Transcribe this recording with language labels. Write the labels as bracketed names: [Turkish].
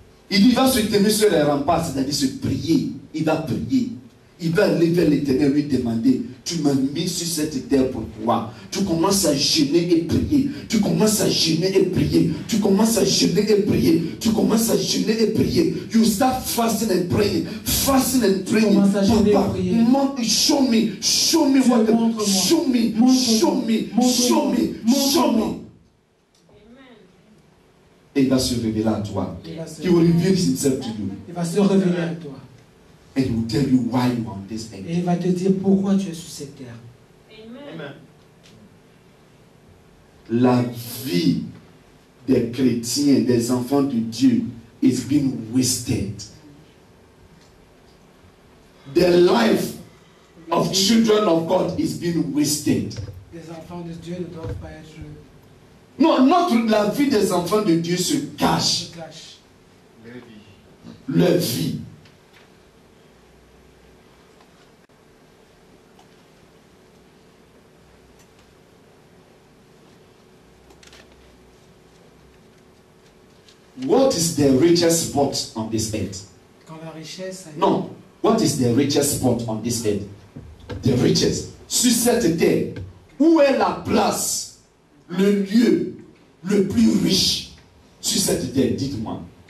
[French] Il va se tenir sur les remparts, c'est-à-dire se prier. Il va prier. Il va aller vers l'Éternel lui demander, tu m'as mis sur cette terre pourquoi? Tu commences à jeûner et prier. Tu commences à jeûner et prier. Tu commences à jeûner et prier. Tu commences à jeûner et prier. [English] You start fasting and praying. Fasting and praying. Papa, show me. Show me what. Show me. Show me. Show me. Show me. [French] Et il va se révéler à toi. [English] He will reveal himself to you. [French] Il va se révéler à toi. [English] And he will tell you why you are on this earth. [French] Et il va te dire pourquoi tu es sur cette terre. Amen. La vie des chrétiens, des enfants de Dieu, [English] is being wasted. The life of children of God is being wasted. [French] Les enfants de Dieu ne doivent pas être... Non, la vie des enfants de Dieu se cache. Leur vie. [English] What is the richest spot on this earth? [French] Quand la richesse... Non. [English] What is the richest spot on this earth? The richest. [French] Sur cette terre, où est la place, le lieu le plus riche sur cette terre? Dites-moi.